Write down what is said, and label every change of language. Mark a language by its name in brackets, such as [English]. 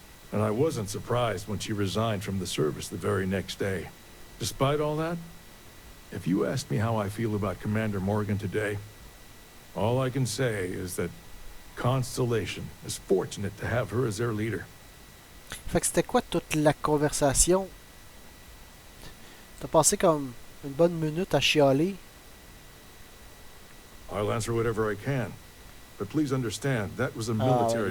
[English] And I wasn't surprised when she resigned from the service the very next day. Despite all that, if you ask me how I feel about Commander Morgan today, all I can say is that Constellation is fortunate to have her as their leader. [French] Fait que c'était quoi toute la conversation? T'as passé comme une bonne minute à chialer. [English] I'll answer whatever I can, but please understand that was a military